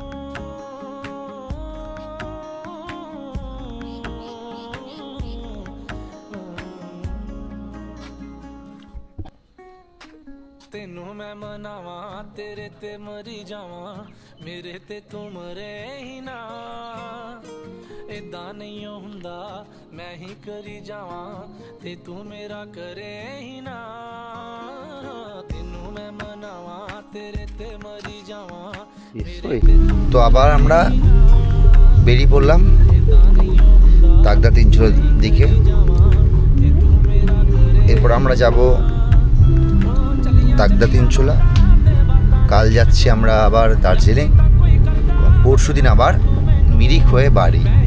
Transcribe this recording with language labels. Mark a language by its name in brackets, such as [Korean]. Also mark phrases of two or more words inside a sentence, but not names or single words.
[Punjabi] ਤੈਨੂੰ ਮੈਂ ਮਨਾਵਾਂ ਤੇਰੇ ਤੇ ਮਰੀ ਜਾਵਾਂ ਮੇਰੇ ਤੇ ਤੂੰ ਮਰੇ ਹੀ ਨਾ ਏਦਾਂ ਨਹੀਂ ਹੁੰਦਾ ਮੈਂ ਹੀ ਕਰੀ ਜਾਵਾਂ ਤੇ ਤੂੰ ਮੇਰਾ ਕਰੇ ਹੀ ਨਾ ਤੈਨੂੰ ਮੈਂ ਮਨਾਵਾਂ ਤੇਰੇ ਤੇ ਮਰੀ ਜਾਵਾਂ [Bangla] তো আবার আমরা বেরিয়ে পড়লাম তাগদা তিনচুলার দিকে। এরপর আমরা যাব তাগদা তিনচুলা। কাল যাচ্ছি আমরা আবার দার্জিলিং, পরশু দিন আবার মিরিক হয়ে বাড়ি।